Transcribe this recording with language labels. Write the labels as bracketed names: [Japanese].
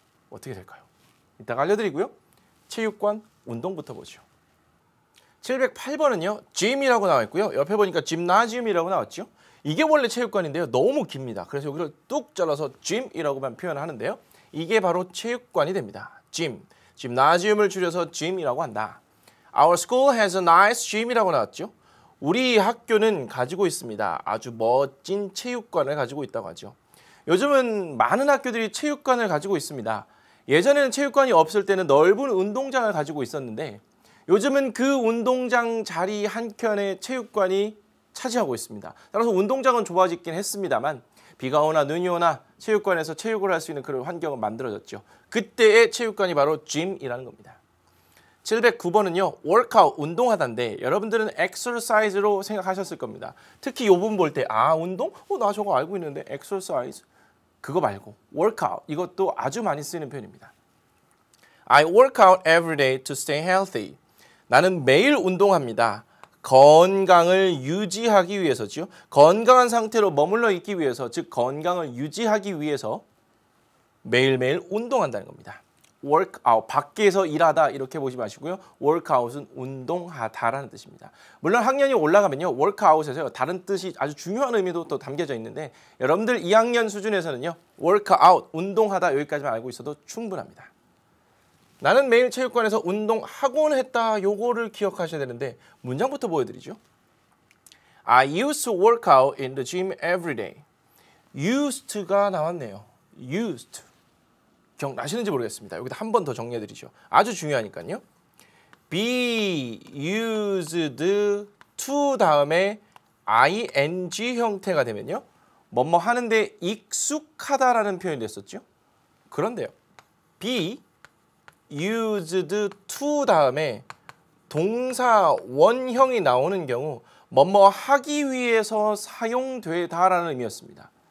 [Korean] 어떻게 될까요? 이따가 알려드리고요. 체육관 운동부터 보죠. 708번은요. gym이라고 나와 있고요. 옆에 보니까 gymnasium이라고 나왔죠. 이게 원래 체육관인데요. 너무 깁니다. 그래서 여기를 뚝 잘라서 gym이라고만 표현하는데요. 이게 바로 체육관이 됩니다. gym, gymnasium을 줄여서 gym이라고 한다. [English] Our school has a nice gym [Korean] 이라고 나왔죠. 우리 학교는 가지고 있습니다. 아주 멋진 체육관을 가지고 있다고 하죠. 요즘은 많은 학교들이 체육관을 가지고 있습니다. 예전에는 체육관이 없을 때는 넓은 운동장을 가지고 있었는데 요즘은 그 운동장 자리 한켠에 체육관이 차지하고 있습니다. 따라서 운동장은 좋아지긴 했습니다만 비가 오나 눈이 오나 체육관에서 체육을 할 수 있는 그런 환경은 만들어졌죠. 그때의 체육관이 바로 gym이라는 겁니다. 709번은요. workout, 운동하다인데 여러분들은 exercise로 생각하셨을 겁니다. 특히 이 부분 볼 때 운동? 나 저거 알고 있는데 exercise? 그거 말고 workout, 이것도 아주 많이 쓰이는 표현입니다. [English] I work out every day to stay healthy. [Korean] 나는 매일 운동합니다. 건강을 유지하기 위해서죠. 건강한 상태로 머물러 있기 위해서, 즉 건강을 유지하기 위해서 매일매일 운동한다는 겁니다. workout, 밖에서 일하다 이렇게 보지 마시고요. workout은 운동하다라는 뜻입니다. 물론 학년이 올라가면요. workout에서 다른 뜻이 아주 중요한 의미도 또 담겨져 있는데 여러분들 2학년 수준에서는요. workout, 운동하다 여기까지만 알고 있어도 충분합니다. 나는 매일 체육관에서 운동하곤 했다. 요거를 기억하셔야 되는데 문장부터 보여드리죠. [English] I used to work out in the gym every day. [Korean] used to가 나왔네요. [English] used to. [Korean] 기억나시는지 모르겠습니다. 여기다 한 번 더 정리해드리죠. 아주 중요하니까요. be used to 다음에 ing 형태가 되면요. 뭐뭐 하는데 익숙하다라는 표현이 됐었죠. 그런데요. be used to 다음에 동사 원형이 나오는 경우 뭐뭐 하기 위해서 사용되다라는 의미였습니다.